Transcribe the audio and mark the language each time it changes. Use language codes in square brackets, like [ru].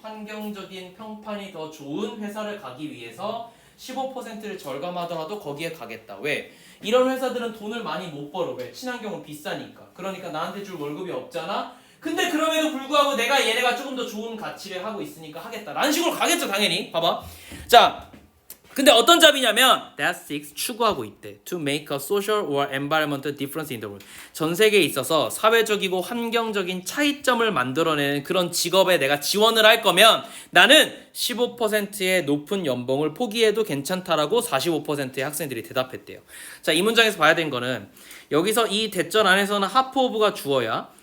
[ko] 환경적인 평판이 더 좋은 회사를 가기 위해서 15%를 절감하더라도 거기에 가겠다. 왜? 이런 회사들은 돈을 많이 못 벌어. 왜? 친환경은 비싸니까. 그러니까 나한테 줄 월급이 없잖아. 근데 그럼에도 불구하고 내가 얘네가 조금 더 좋은 가치를 하고 있으니까 하겠다. 라는 식으로 가겠죠, 당연히. 봐봐. 자, 근데 어떤 잡이냐면 That six 추구하고 있대. [en] To make a social or environmental difference in the world. [ko] 전 세계에 있어서 사회적이고 환경적인 차이점을 만들어내는 그런 직업에 내가 지원을 할 거면 나는 15%의 높은 연봉을 포기해도 괜찮다라고 45%의 학생들이 대답했대요. 자, 이 문장에서 봐야 되는 거는 여기서 이 대절 안에서는 half of가 주어야.